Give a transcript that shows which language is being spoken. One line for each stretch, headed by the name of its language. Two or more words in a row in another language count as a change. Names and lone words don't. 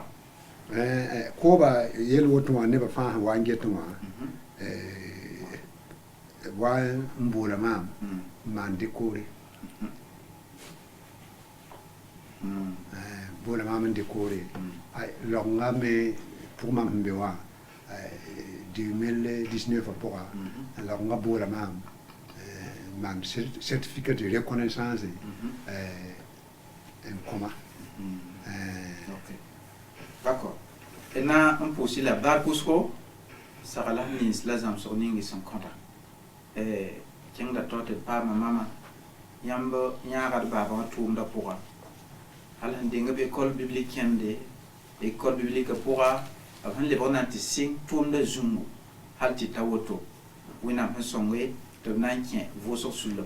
Mossi: kooba yel woto wã nebã fãa sẽn wa n get wã wa n boola maam n maan dekoore boola maam n dekoore logengã me pʋg mam sẽn be wã 2019 pʋga logengã boola maam maan
French: certificat de reconnaissance
Mossi: n kõma d'accord d na n pʋʋsy la baar pʋsgo sagla sẽn nins la zãmsg ning sẽn kõta kẽngda tao tɩ d paama mama yãmb yãagd baabã wã tʋʋmdã pʋga hal sẽn deng b
French: école biblique
Mossi: kẽnde
French: école biblique
Mossi: pʋga b sẽn lebg na n tɩ sɩng tʋʋmdã zũngo hal tɩ ta woto wẽnnaam sẽn sõnge tɩ b na n kẽ vʋʋsg sullã